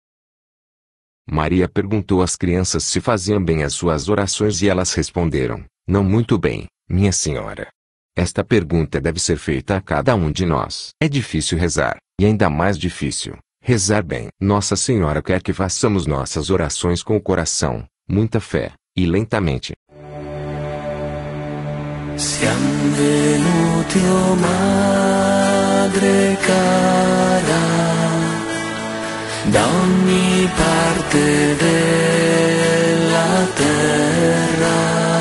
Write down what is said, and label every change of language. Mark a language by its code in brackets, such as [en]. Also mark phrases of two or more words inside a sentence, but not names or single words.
[pt] Maria perguntou às crianças se faziam bem as suas orações e elas responderam: não muito bem, minha senhora. Esta pergunta deve ser feita a cada um de nós. É difícil rezar, e ainda mais difícil, rezar bem. Nossa Senhora quer que façamos nossas orações com o coração, muita fé, e lentamente. [it] Siamo venuti, oh Madre cara, da ogni parte della terra.